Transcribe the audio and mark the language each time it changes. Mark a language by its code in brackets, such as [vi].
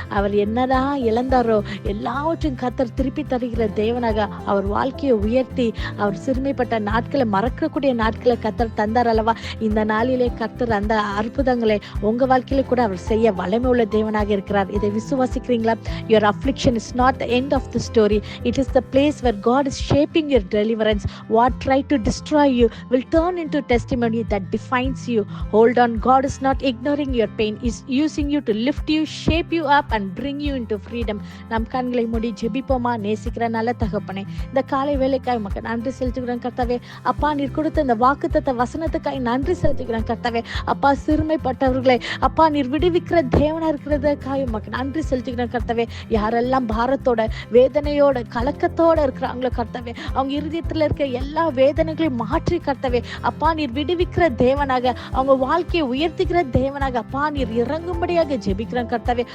[ta] அவர் என்னதான் இழந்தாரோ எல்லாவற்றையும் கர்த்தர் திருப்பி தருகிற தேவனாக அவர் வாழ்க்கையை உயர்த்தி அவர் சிறுமைப்பட்ட நாட்களை மறக்கக்கூடிய நாட்களை கர்த்தர் தந்தார் அல்லவா? இந்த நாளிலே கர்த்தர் அந்த அற்புதங்களை உங்க வாழ்க்கையில கூட அவர் செய்ய வல்லமை உள்ள தேவனாக இருக்கிறார். இதை விசுவாசிக்கிறீங்களா? [en] Your affliction is not the end of the story. It is the place where God is shaping your deliverance. What tried to destroy you will turn into testimony that defines you. Hold on. God is not ignoring your pain. He is using you to lift you, shape you up and bring you into freedom. [ta] நம் கண்களை மூடி ஜெபிப்போமா? நேசிக்கிற நல்ல தகப்பனே, இந்த காலை வேலைக்காய் உமக்கு நன்றி செலுத்துகிறேன் கர்த்தாவே. அப்பா, நீர் கொடுத்த இந்த வாக்குத்தத்த வசனத்துக்காய் நன்றி செலுத்துகிறேன் கர்த்தாவே. அப்பா, சிறுமைப்பட்டவர்களை அப்பா நீர் விடுவிக்கிற தேவனா இருக்கிறதுக்காய் உமக்கு நன்றி செலுத்துகிறேன் கர்த்தாவே. யாரெல்லாம் பாரத்தோட வேதனையோட கலக்கத்தோட இருக்கிறாங்களோ கர்த்தாவே, அவங்க இருதயத்துல இருக்க எல்லா வேதனைகளையும் மாற்றி கர்த்தாவே அப்பா நீர் விடுவிக்கிற தேவனாக அவங்க வாழ்க்கையை உயர்த்துகிற தேவனாக அப்பா நீர் இறங்கும்படியாக ஜெபிக்கிறேன் கர்த்தாவே.